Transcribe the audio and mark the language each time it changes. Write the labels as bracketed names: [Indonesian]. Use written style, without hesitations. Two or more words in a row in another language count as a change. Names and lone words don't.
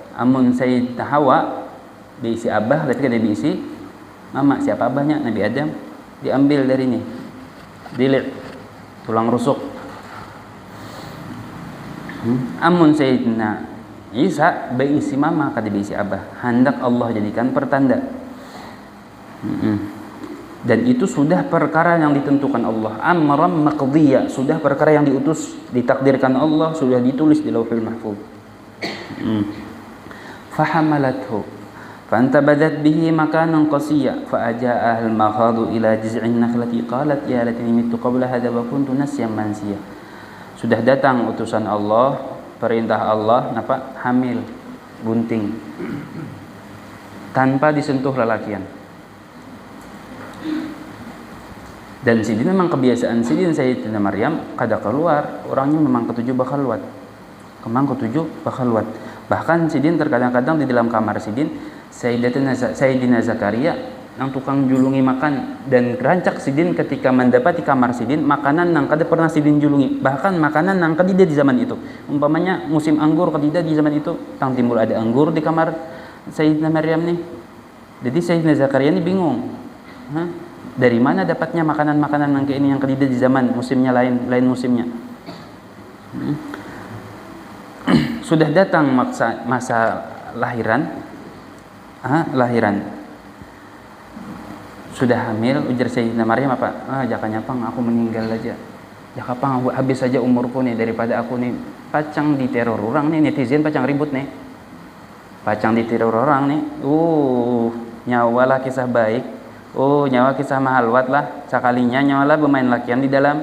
[Banjar] Amun Sayyidina Hawa diisi abah, berarti kada diisi mama. Siapa abahnya? Nabi Adam. Diambil dari ini, dilit tulang rusuk. Amun Sayyidina Isa berisi mama, kada berisi abah. Hendak Allah jadikan pertanda. [Indonesian] Dan itu sudah perkara yang ditentukan Allah, [Arabic] أمرا مقضيا, [Indonesian] sudah perkara yang diutus, ditakdirkan Allah, sudah ditulis di Lauhul Mahfuz. [Arabic] فحملته فانتبذت به مكانا قصيا فأجاءها المخاض إلى جذع النخلة قالت يا ليتني مت قبل هذا وكنت نسيا منسيا. [Indonesian] Sudah datang utusan Allah, perintah Allah, hamil bunting tanpa disentuh lelakian. [Banjar] Dan sidin memang kebiasaan sidin Sayyidatina Maryam kada keluar, orangnya memang ketujuh bakal luat. Bahkan sidin terkadang-kadang di dalam kamar sidin Sayyidina Zakaria yang tukang julungi makan, dan rancak sidin ketika mendapati kamar sidin makanan nang kada pernah sidin julungi, bahkan makanan nang kadida di zaman itu. Umpamanya musim anggur kadida di zaman itu, tang timbul ada anggur di kamar Sayyidina Maryam nih. Jadi Sayyidina Zakaria ini bingung. Dari mana dapatnya makanan-makanan yang kayak ini yang kadida di zaman musimnya lain musimnya. Sudah datang masa lahiran. Sudah hamil, ujar Sayyidina Maryam apa? Jakanya pang aku meninggal aja. Jaka pang aku habis saja umurku nih, daripada aku nih pacang diteror orang nih, netizen pacang ribut nih. Pacang diteror orang nih. Nyawalah kisah baik. Nyawa kisah mahalwat lah, sekalinya nyawa lah bermain lakian di dalam.